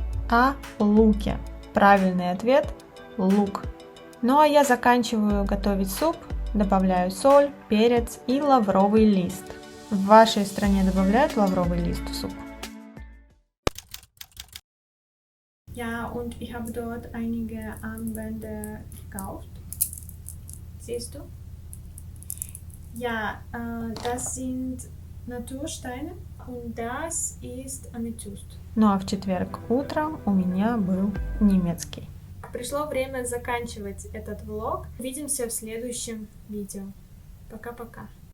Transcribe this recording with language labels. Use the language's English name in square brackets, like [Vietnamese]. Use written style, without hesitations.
[Russian] О луке. Правильный ответ – лук. Ну а я заканчиваю готовить суп, добавляю соль, перец и лавровый лист. В вашей стране добавляют лавровый лист в суп? [German] Ja, und ich habe dort einige Armbänder gekauft. Siehst du? Ja, das sind Natursteine und das ist Amethyst. [Russian] Ну а в четверг утром у меня был немецкий. Пришло время заканчивать этот влог. Увидимся в следующем видео. Пока-пока.